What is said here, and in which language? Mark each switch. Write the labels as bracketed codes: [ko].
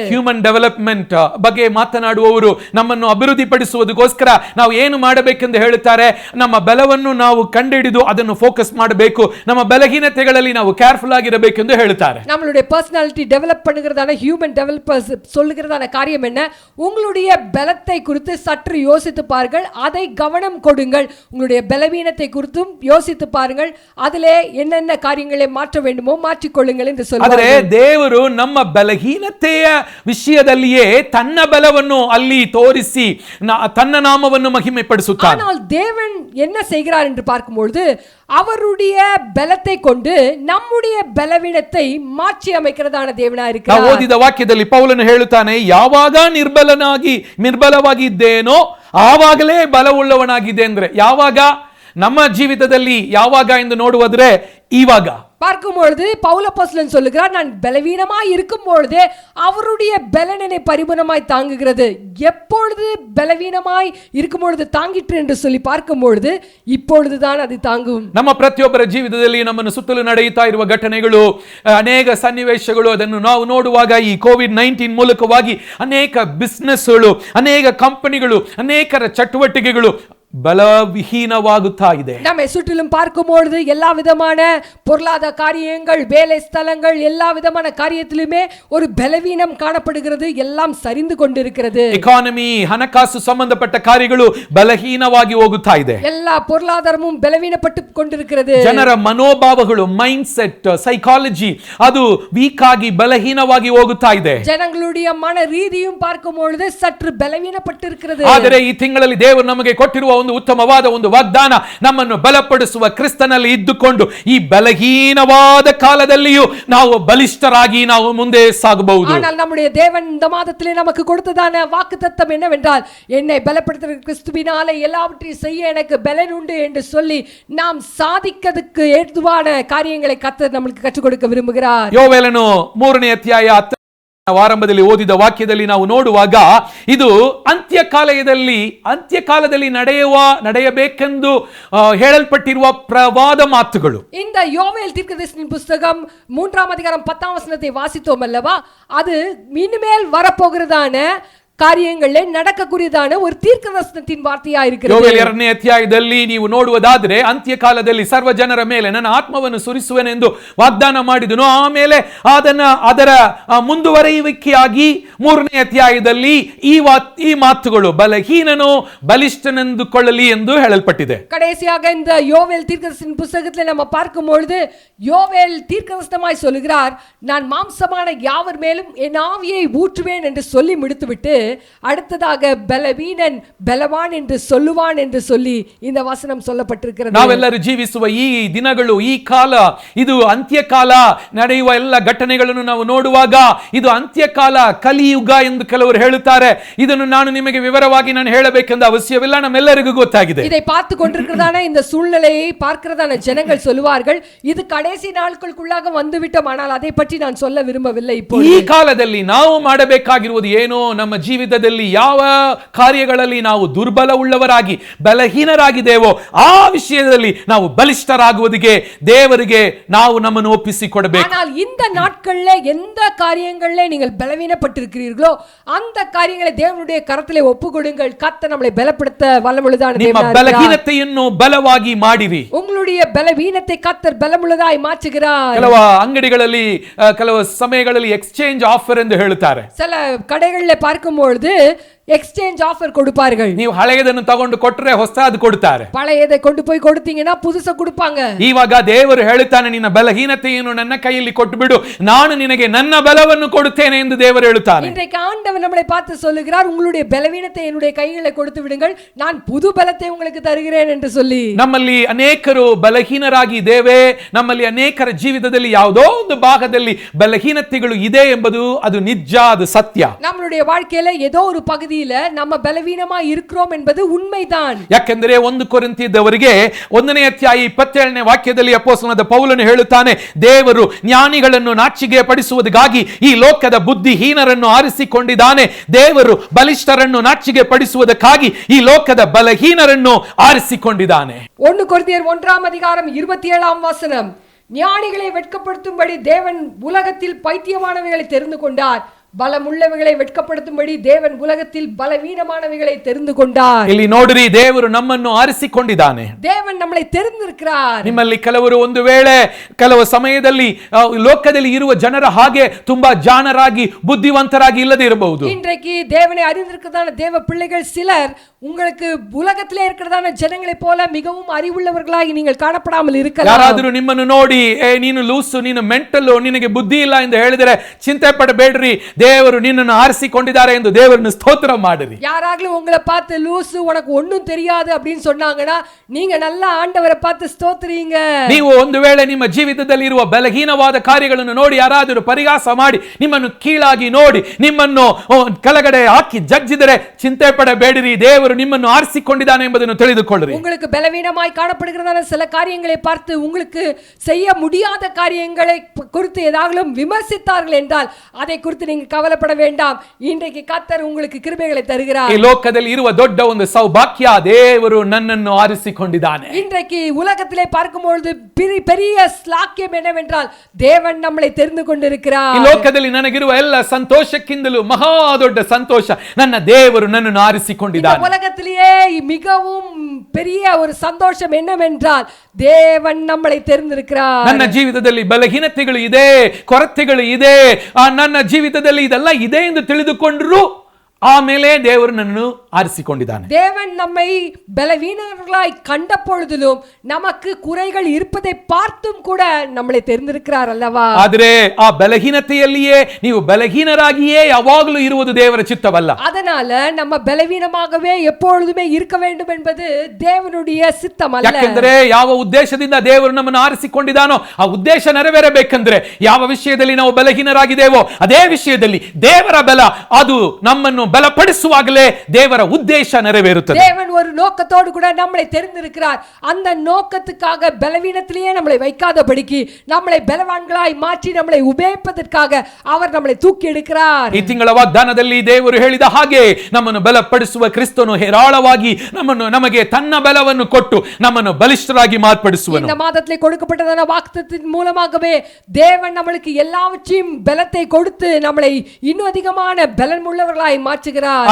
[kn] Human development ಬಗ್ಗೆ ಮಾತನಾಡುವವರು ನಮ್ಮನ್ನು ಅಭಿವೃದ್ಧಿಪಡಿಸುವುದಕ್ಕೋಸ್ಕರ ನಾವು ಏನು ಮಾಡಬೇಕೆಂದು ಹೇಳುತ್ತಾರೆ. ನಮ್ಮ ಬಲವನ್ನು ನಾವು ಕಂಡುಹಿಡಿದು ಅದನ್ನು ಫೋಕಸ್ ಮಾಡಬೇಕು, ನಮ್ಮ ಬಲಹೀನತೆಗಳಲ್ಲಿ ನಾವು ಕೇರ್ಫುಲ್ ಆಗಿರಬೇಕೆಂದು ಹೇಳುತ್ತಾರೆ. [ta] நம்மளுடைய பர்சனாலிட்டி டெவலப் பண்ணுகிறதான ஹியூமன் டெவலப்பர்ஸ் சொல்லுகிறதான காரியம் என்ன, உங்களுடைய பலத்தை குறித்து சற்று யோசித்து பாருங்கள், அதை கவனம் கொடுங்கள். உங்களுடைய பலவீனத்தை குறித்தும் யோசித்து பாருங்கள், அதிலே என்னென்ன காரியங்களை மாற்ற வேண்டுமோ மாற்றிக்கொள்ளுங்கள் என்று [kn] ಆದರೆ [ta] சொல்றார். [kn] ದೇವರು ನಮ್ಮ ಬಲಹೀನತೆಯ ವಿಷಯದಲ್ಲಿಯೇ ತನ್ನ ಬಲವನ್ನು ಅಲ್ಲಿ ತೋರಿಸಿ ತನ್ನ ನಾಮವನ್ನು ಮಹಿಮೆ ಪಡಿಸುತ್ತಾನೆ. [ta] ஆனால் தேவன் என்ன செய்கிறார் என்று பார்க்கும்பொழுது அவருடைய பலத்தை கொண்டு நம்முடைய பலவீனத்தை மாற்றி அமைக்கிறதான தேவனா [kn] ನಾವು [ta] இருக்கிறார். [kn] ಓದಿದ ವಾಕ್ಯದಲ್ಲಿ ಪೌಲನು ಹೇಳುತ್ತಾನೆ, ಯಾವಾಗ ನಿರ್ಬಲವಾಗಿದ್ದೇನೋ ಆವಾಗಲೇ ಬಲವುಳ್ಳವನಾಗಿದೆ ಅಂದ್ರೆ ಯಾವಾಗ? ನಮ್ಮ ಜೀವಿತದಲ್ಲಿ ಯಾವಾಗ ಎಂದು ನೋಡುವುದ್ರೆ ಇವಾಗ. [ta] பார்க்கும் பொழுது பவுல் அப்போஸ்தலன் சொல்லுகிறார், நான் பலவீனமாய் இருக்கும் பொழுதே அவருடைய பலன் என்னை பரிபூர்ணமாய் தாங்குகிறது. எப்பொழுது பலவீனமாய் இருக்கும் பொழுது தாங்கிற்று என்று சொல்லி பார்க்கும் பொழுது இப்பொழுதுதான் அது தாங்கும். [kn] ನಮ್ಮ ಪ್ರತಿಯೊಬ್ಬರ ಜೀವಿತದಲ್ಲಿ ನಮ್ಮನ್ನು ಸುತ್ತಲೂ ನಡೆಯುತ್ತಾ ಇರುವ ಘಟನೆಗಳು, ಅನೇಕ ಸನ್ನಿವೇಶಗಳು, ಅದನ್ನು ನಾವು ನೋಡುವಾಗ ಈ ಕೋವಿಡ್-19 ಮೂಲಕವಾಗಿ ಅನೇಕ ಬಿಸ್ನೆಸ್ಗಳು, ಅನೇಕ ಕಂಪನಿಗಳು, ಅನೇಕರ ಚಟುವಟಿಕೆಗಳು [ta] பலவீனவாகுತ್ತಾ [kn] ಇದೆ. [ta] நம்மை சுற்றிலும் பார்க்கும் பொழுது எல்லா விதமான பொருளாதார காரியங்கள், வேலை ஸ்தலங்கள், எல்லா விதமான காரியத்திலுமே ஒரு பலவீனம் காணப்படுகிறது. எல்லாம் சரிந்து கொண்டிருக்கிறது. [kn] ಎಕಾನಮಿ, ಹಣಕಾಸು ಸಂಬಂಧಪಟ್ಟ ಕಾರ್ಯಗಳು ಬಲಹೀನವಾಗಿ ಹೋಗುತ್ತಾ ಇದೆ. [ta] எல்லா பொருளாதாரமும் பலவீனப்பட்டு கொண்டிருக்கிறது. [kn] ಜನರ ಮನೋಭಾವಗಳು, ಮೈಂಡ್ ಸೆಟ್, ಸೈಕಾಲಜಿ ಅದು ವೀಕ್ ಆಗಿ ಬಲಹೀನವಾಗಿ ಹೋಗುತ್ತಾ ಇದೆ. [ta] ಜನங்களுடைய மன ரீதியும் பார்க்கும் பொழுது சற்று பலவீனப்பட்டு இருக்கிறது. [kn] ಆದರೆ ಈ ತಿಂಗಳಲ್ಲಿ ದೇವರು ನಮಗೆ ಕೊಟ್ಟಿರುವ ಒಂದು ಉತ್ತಮವಾದ ಒಂದು ವಾಗ್ದಾನ, ನಮ್ಮನ್ನು ಬಲಪಡಿಸುವ ಕ್ರಿಸ್ತನಲ್ಲಿ ಇದ್ದುಕೊಂಡು ಈ ಬಲಹೀನವಾದ ಕಾಲದಲ್ಲಿಯೂ ನಾವು ಬಲಿಷ್ಠರಾಗಿ ನಾವು ಮುಂದೆ ಸಾಗಬಹುದು. [ta] ஆனால் நம்முடைய தேவன் இந்த மாதத்திலே நமக்கு கொடுத்ததான வாக்குத்தத்தம் என்னவென்றால், என்னை பலப்படுத்துகிற கிறிஸ்துவினாலே எல்லாவற்றையும் செய்ய எனக்கு பலன் உண்டு என்று சொல்லி நாம் சாதிக்கிறதுக்கு ஏதுவான காரியங்களை கர்த்தர் நமக்கு கற்றுக் கொடுக்க விரும்புகிறார். [kn] ಯೋವೇಲನು 3ನೇ ಅಧ್ಯಾಯ 10ನೇ ಆರಂಭದಲ್ಲಿ ಓದಿದ ವಾಕ್ಯದಲ್ಲಿ ನಾವು ನೋಡುವಾಗ ಇದು ಅಂತ್ಯಕಾಲದಲ್ಲಿ ನಡೆಯಬೇಕೆಂದು ಹೇಳಲ್ಪಟ್ಟಿರುವ ಪ್ರವಾದ ಮಾತುಗಳು. [ta] இந்த யோவேல் தீர்க்கதரிசியின் புத்தகம் 3ஆம் அதிகாரம் 10ஆம் வசனத்தை வாசித்தோம் அல்லவா? அது இனிமேல் வரப்போகிறதான ಕಾರ್ಯಗಳೇ நடக்கக்கூடியதான ஒரு தீர்க்கதரிசனத்தின் ವಾರ್ತೆಯಾ இருக்கிறது. [kn] ಯೋವೇಲ್ 2ನೇ ಅಧ್ಯಾಯದಲ್ಲಿ ನೀವು ನೋಡುವುದಾದರೆ ಅಂತ್ಯಕಾಲದಲ್ಲಿ ಸರ್ವ ಜನರ ಮೇಲೆ ನನ್ನ ಆತ್ಮವನ್ನು ಸುರಿಸುವೆನೆಂದು ವಾಗ್ದಾನ ಮಾಡಿದನು. ಆಮೇಲೆ ಅದರ ಮುಂದುವರಿಯುವಿಕೆಯಾಗಿ 3ನೇ ಅಧ್ಯಾಯದಲ್ಲಿ ಈ ಮಾತುಗಳು ಬಲಹೀನನು ಬಲಿಷ್ಠನೆಂದುಕೊಳ್ಳಲಿ ಎಂದು ಹೇಳಲ್ಪಟ್ಟಿದೆ. [ta] கடைசியாக இந்த யோவேல் தீர்க்கதரிசியின் புத்தகத்தில் நம்ம பார்க்கும் பொழுது யோவேல் தீர்க்கதரிசனமாய் சொல்கிறார், நான் மாம்சமான யாவர் மேலும் என் ஆவியை ஊற்றுவேன் என்று சொல்லி முடித்துவிட்டு அடுத்ததாக பலவீனன் பலவான் என்று சொல்லுவான் என்று சொல்லி இந்த வசனம் சொல்லப்பட்டிருக்கிறது. [kn] ನಾವೆಲ್ಲರೂ ಜೀವಿಸುವ ಈ ದಿನಗಳು, ಈ ಕಾಲ, ಇದು ಅಂತ್ಯಕಾಲ. ನಡೆಯುವ ಎಲ್ಲ ಘಟನೆಗಳನ್ನು ನಾವು ನೋಡುವಾಗ ಇದು ಅಂತ್ಯಕಾಲ, ಕಲಿಯುಗ ಎಂದು ಕೆಲವರು ಹೇಳುತ್ತಾರೆ. ಇದನ್ನು ನಾನು ನಿಮಗೆ ವಿವರವಾಗಿ ಹೇಳಬೇಕೆಂದು ಅವಶ್ಯವಿಲ್ಲ, ನಮ್ಮೆಲ್ಲರಿಗೂ ಗೊತ್ತಾಗಿದೆ. [ta] இதை பார்த்து கொண்டிருக்கிறதான இந்த சூழ்நிலையை பார்க்கிறதான ஜனங்கள் சொல்வார்கள், இது கடைசி நாட்களுக்குள்ளாக வந்துவிட்டோம், ஆனால் அதை பற்றி நான் சொல்ல விரும்பவில்லை. இப்போ [kn] ಈ ಕಾಲದಲ್ಲಿ ನಾವು ಮಾಡಬೇಕಾಗಿರುವುದು ಏನೋ, ನಮ್ಮ ಜೀವಿತದಲ್ಲಿ ಯಾವ ಕಾರ್ಯಗಳಲ್ಲಿ ನಾವು ದುರ್ಬಲ ಉಳ್ಳವರಾಗಿ ಬಲಹೀನರಾಗಿದ್ದೇವೋ ಆ ವಿಷಯದಲ್ಲಿ ನಾವು ಬಲಿಷ್ಠರಾಗುವುದಕ್ಕೆ ದೇವರಿಗೆ ನಾವು ನಮ್ಮನ್ನು ಒಪ್ಪಿಸಿಕೊಡಬೇಕು. [ta] ஆனால் இந்த நாட்களிலே எந்த காரியங்களிலே நீங்கள் பலவீனப்பட்டிருக்கிறீர்களோ அந்த காரியங்களை தேவனுடைய கரத்திலே ஒப்புக்கொடுங்கள். கர்த்தர் நம்மை பலப்படுத்த வல்லமுள்ளதான [kn] ನಿಮ್ಮ [ta] தேவனாக [kn] ಬಲಹೀನತೆಯನ್ನು ಬಲವಾಗಿ ಮಾಡಿರಿ. [ta] உங்களுடைய பலவீனத்தை கர்த்தர் பலமுள்ளதாய் மாற்றுகிறார். [kn] ಕೆಲವು ಅಂಗಡಿಗಳಲ್ಲಿ ಕೆಲವು ಸಮಯಗಳಲ್ಲಿ ಎಕ್ಸ್ಚೇಂಜ್ ಆಫರ್ ಎಂದು ಹೇಳುತ್ತಾರೆ. [ta] சில கடைகளிலே பார்க்கும் பொழுது எக்ஸ்சேஞ்ச் ஆஃபர் கொடுப்பார்கள். [kn] ನೀವು ಹಳೆಯದನ್ನು ತಗೊಂಡು ಕೊಟ್ಟರೆ ಹೊಸದು ಕೊಡುತ್ತಾರೆ. [ta] பழையதை கொண்டு போய் கொடுத்தீங்கன்னா புதுசா கொடுப்பாங்க. [kn] ಇವಾಗ ದೇವರು ಹೇಳುತ್ತಾನೆ, ನಿನ್ನ ಬಲಹೀನತೆಯನ್ನು ನನ್ನ ಕೈಯಲ್ಲಿ ಕೊಟ್ಟು ಬಿಡು, ನಾನು ನಿನಗೆ ನನ್ನ ಬಲವನ್ನು ಕೊಡುತ್ತೇನೆ ಎಂದು ದೇವರು ಹೇಳುತ್ತಾನೆ. [ta] இன்றைக்கு ஆண்டவர் நம்மை பார்த்து சொல்லுகிறார், உங்களுடைய பலவீனத்தை என்னுடைய கையிலே கொடுத்து விடுங்கள், நான் புது பலத்தை உங்களுக்கு தருகிறேன் என்று சொல்லி. [kn] ನಮ್ಮಲ್ಲಿ ಅನೇಕರು ಬಲಹೀನರಾಗಿದ್ದೇವೆ. ನಮ್ಮಲ್ಲಿ ಅನೇಕರ ಜೀವಿತದಲ್ಲಿ ಯಾವುದೋ ಒಂದು ಭಾಗದಲ್ಲಿ ಬಲಹೀನತೆಗಳು ಇದೆ ಎಂಬುದು ಅದು ನಿಜ, ಅದು ಸತ್ಯ. [ta] நம்மளுடைய வாழ்க்கையில ஏதோ ஒரு பகுதியில நம்ம பலவீனமா இருக்கிறோம் என்பது உண்மைதான். [kn] ಯಾಕೆಂದರೆ 1 ಕೊರಿಂಥದವರಿಗೆ 1ನೇ ಅಧ್ಯಾಯ 27ನೇ ವಾಕ್ಯದಲ್ಲಿ ಅಪೊಸ್ತಲನಾದ ಪೌಲನು ಹೇಳುತ್ತಾನೆ, ದೇವರು ಜ್ಞಾನಿಗಳನ್ನು ನಾಚಿಕೆ ಪಡಿಸುವುದಕ್ಕಾಗಿ ಈ ಲೋಕದ ಬುದ್ಧಿಹೀನರನ್ನು ಆರಿಸಿಕೊಂಡಿದ್ದಾನೆ. ದೇವರು ಬಲಿಷ್ಠರನ್ನು ನಾಚಿಕೆ ಪಡಿಸುವುದಕ್ಕಾಗಿ ಈ ಲೋಕದ ಬಲಹೀನರನ್ನು ಆರಿಸಿಕೊಂಡಿದ್ದಾನೆ. [ta] 1 கொரிந்தியர் 1ஆம் அதிகாரம் 27ஆம் வசனம், ஞானிகளை வெட்கப்படுத்தும்படி தேவன் உலகத்தில் பைத்தியமானவைகளை தெரிந்து கொண்டார், பலமுள்ளவைகளை வெட்கப்படுத்தும்படி தேவன் உலகத்தில் பலவீனமானவைகளை தெரிந்து கொண்டார். [kn] ಇಲ್ಲಿ ನೋಡ್ರಿ, ದೇವರು ನಮ್ಮನ್ನು ಆರಿಸಿಕೊಂಡಿದ್ದಾನೆ. [ta] தேவன் நம்மளை தெரிந்திருக்கிறார். [kn] ನಿಮ್ಮಲ್ಲಿ ಕೆಲವರು ಒಂದು ವೇಳೆ ಕೆಲವು ಸಮಯದಲ್ಲಿ ಲೋಕದಲ್ಲಿ ಇರುವ ಜನರ ಹಾಗೆ ತುಂಬಾ ಜಾಣರಾಗಿ ಬುದ್ಧಿವಂತರಾಗಿ ಇಲ್ಲದೆ ಇರಬಹುದು. [ta] இன்றைக்கு தேவனை அறிந்திருக்கிறதான தேவ பிள்ளைகள் சிலர் உங்களுக்கு உலகத்திலே இருக்கிறதான ஜனங்களை போல மிகவும் அறிவுள்ளவர்களாಗಿ நீங்கள் ಕಾಣப்படாமல் இருக்கலாம். [kn] ಯಾರಾದರೂ ನಿಮ್ಮನ್ನು ನೋಡಿ ನೀನು ಲೂಸು, ನೀನು ಮೆಂಟಲ್, ನಿನಗೆ ಬುದ್ಧಿ ಇಲ್ಲ ಎಂದು ಹೇಳಿದರೆ ಚಿಂತೆ ಪಡಬೇಡ್ರಿ, ದೇವರು ನಿನ್ನನ್ನು ಆರಿಸಿಕೊಂಡಿದ್ದಾರೆ ಎಂದು ದೇವರನ್ನು ಸ್ತೋತ್ರ ಮಾಡಿರಿ. [ta] யாராவது உங்களை பார்த்து லூசு உனக்கு ஒண்ணும் தெரியாது அப்படின்னு சொன்னாங்கன்னா நீங்க நல்லா ஆண்டவரை பார்த்து ಸ್ತೋತ್ರಿங்க. [kn] ನೀವು ಒಂದು ವೇಳೆ ನಿಮ್ಮ ಜೀವಿತದಲ್ಲಿ ಇರುವ ಬಲಹೀನವಾದ ಕಾರ್ಯಗಳನ್ನು ನೋಡಿ ಯಾರಾದರೂ ಪರಿಹಾಸ ಮಾಡಿ ನಿಮ್ಮನ್ನು ಕೀಳಾಗಿ ನೋಡಿ ನಿಮ್ಮನ್ನು ಕೆಳಗಡೆ ಹಾಕಿ ಜಜ್ಜಿದರೆ ಚಿಂತೆ ಪಡಬೇಡಿರಿ, ದೇವರು ನಿಮ್ಮನ್ನು ಆರಿಸಿಕೊಂಡಿದ್ದಾನೆ ಎಂಬುದನ್ನು ತಿಳಿದುಕೊಳ್ಳಿರಿ. [ta] உங்களுக்கு பலவீனமாய் காணப்படுகிறதான சில காரியங்களை பார்த்து உங்களுக்கு செய்ய முடியாத காரியங்களை குறித்து ஏதாவது விமர்சித்தார்கள் என்றால் அதை குறித்து நீங்க கவலைப்பட வேண்டாம். இன்றைக்கு கர்த்தர் உங்களுக்கு கிருபைகளை தருகிறார். [kn] ಈ ಲೋಕದಲ್ಲಿ ಇರುವ ದೊಡ್ಡ ಒಂದು ಸೌಭಾಗ್ಯ, ದೇವರು ನನ್ನನ್ನು ಆರಿಸಿಕೊಂಡಿದ್ದಾನೆ. [ta] இன்றைக்கு உலகத்திலே பார்க்கும்போது பெரிய ஸ்லாக்கியம் என்னவென்றால் தேவன் நம்மளை தெரிந்து கொண்டிருக்கிறார். [kn] ಈ ಲೋಕದಲ್ಲಿ ನನಗಿರುವ ಎಲ್ಲ ಸಂತೋಷಕ್ಕಿಂತಲೂ ಮಹಾ ದೊಡ್ಡ ಸಂತೋಷ, ನನ್ನ ದೇವರು ನನ್ನನ್ನು ಆರಿಸಿಕೊಂಡಿದ್ದಾನೆ. [ta] உலகத்திலேயே மிகவும் பெரிய ஒரு சந்தோஷம் என்னவென்றால் தேவன் நம்மளை தெரிந்திருக்கிறார். [kn] ನನ್ನ ಜೀವಿತದಲ್ಲಿ ಬಲಹೀನತೆಗಳು ಇದೆ, ಕೊರತೆಗಳು ಇದೆ, ನನ್ನ ಜೀವಿತದಲ್ಲಿ ಇದೆಲ್ಲ ಇದೆ ಎಂದು ತಿಳಿದುಕೊಂಡರೂ ಆಮೇಲೆ ದೇವರು ನನ್ನನ್ನು ಆರಿಸಿಕೊಂಡಿದ್ದಾನೆ. [ta] தேவன் நம்மை பலவீனர்களாய் கண்ட பொழுதிலும் நமக்கு குறைகள் இருப்பதை பார்த்தும் கூட நம்மளை தெரிந்திருக்கிறார் அல்லவா? [kn] ಆದರೆ ಆ ಬಲಹೀನತೆಯಲ್ಲಿಯೇ ನೀವು ಬಲಹೀನರಾಗಿಯೇ ಯಾವಾಗಲೂ ಇರುವುದು ದೇವರ ಚಿತ್ತವಲ್ಲ. [ta] அதனால நம்ம பலவீனமாகவே எப்பொழுதுமே இருக்க வேண்டும் என்பது தேவனுடைய சித்தம் அல்ல. [kn] ಯಾಕೆಂದರೆ ಯಾವ ಉದ್ದೇಶದಿಂದ ದೇವರು ನಮ್ಮನ್ನು ಆರಿಸಿಕೊಂಡಿದ್ದಾನೋ ಆ ಉದ್ದೇಶ ನೆರವೇರಬೇಕೆಂದರೆ ಯಾವ ವಿಷಯದಲ್ಲಿ ನಾವು ಬಲಹೀನರಾಗಿದ್ದೇವೋ ಅದೇ ವಿಷಯದಲ್ಲಿ ದೇವರ ಬಲ ಅದು ನಮ್ಮನ್ನು ಬಲಪಡಿಸುವಾಗಲೇ ದೇವರ ಉದ್ದೇಶ ನೆರವೇರುತ್ತದೆ. [ta] தேவன் ஒரு நோக்கத்தோடு கூட நம்மளை தெரிந்திருக்கிறார். அந்த நோக்கத்துக்காக பலவீனத்திலேயே நம்மளை வைக்காதபடிக்கு நம்மளை பலவான்களாய் மாற்றி நம்மளை உபயோகிப்பதற்காக அவர் நம்மளை தூக்கி எடுக்கிறார். [kn] ಈ ತಿಂಗಳ ವಾಗ್ದಾನದಲ್ಲಿ ದೇವರು ಹೇಳಿದ ಹಾಗೆ ನಮ್ಮನ್ನು ಬಲಪಡಿಸುವ ಕ್ರಿಸ್ತನು ಹೇರಾಳವಾಗಿ ನಮಗೆ ತನ್ನ ಬಲವನ್ನು ಕೊಟ್ಟು ನಮ್ಮನ್ನು ಬಲಿಷ್ಠರಾಗಿ ಮಾರ್ಪಡಿಸುವನು. [ta] இந்த மாதத்திலே கொடுக்கப்பட்டதான வாக்குத்தத்தத்தின் மூலமாகவே தேவன் நம்மளுக்கு எல்லாவற்றையும் பலத்தை கொடுத்து நம்மளை இன்னும் அதிகமான பலமுள்ளவர்களாய் மாற்றுகிறார்.